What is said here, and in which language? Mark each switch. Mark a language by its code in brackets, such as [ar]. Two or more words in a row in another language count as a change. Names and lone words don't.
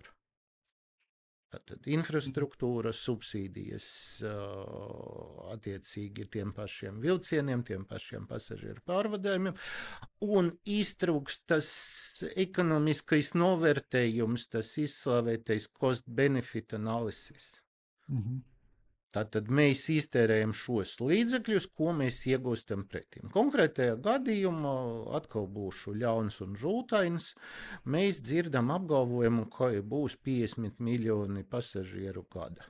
[lv] Tātad infrastruktūra, subsīdijas attiecīgi tiem pašiem vilcieniem, tiem pašiem pasažieru pārvadājumiem, un iztrūks tas ekonomiskais novērtējums, tas izslavētais [en] cost-benefit analysis. [lv] Tātad mēs iztērējam šos līdzekļus, ko mēs iegūstam pretim. Konkrētajā gadījumā, atkal būšu ļauns un žultains, mēs dzirdam apgalvojumu, ka būs 50 miljoni pasažieru gada.